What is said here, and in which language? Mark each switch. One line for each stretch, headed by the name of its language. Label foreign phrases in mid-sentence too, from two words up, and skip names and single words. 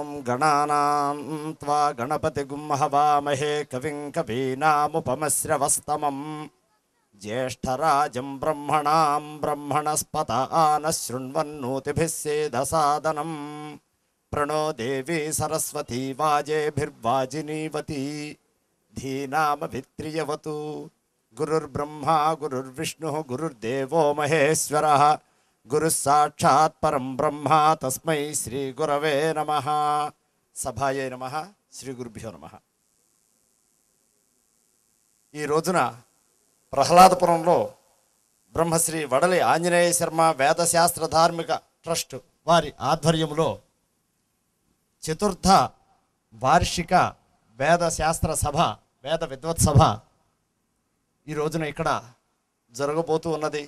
Sanskrit: गणानां त्वा गणपतिगुं हवामहे कविं कवीनामुपमश्रवस्तमं ज्येष्ठराजं ब्रह्मणां ब्रह्मणस्पत आनः शृण्वन्नोतिभिः सेदसादनं प्रणो देवी सरस्वती वाजेभिर्वाजिनीवती धीनामभित्रियवतु गुरुर्ब्रह्मा गुरुर्विष्णुः गुरुर्देवो महेश्वरः गुरुः साक्षात् परं ब्रह्म तस्मै श्री गुरवे नमः। సభాయే నమః శ్రీ గురుభ్యో నమః।
Telugu: ఈ రోజున ప్రహ్లాదపురంలో బ్రహ్మశ్రీ వడలి ఆంజనేయ శర్మ వేదశాస్త్ర ధార్మిక ట్రస్ట్ వారి ఆధ్వర్యంలో చతుర్థ వార్షిక వేదశాస్త్ర సభ వేద విద్వత్ సభ ఈ రోజున ఇక్కడ జరగబోతూ ఉన్నది।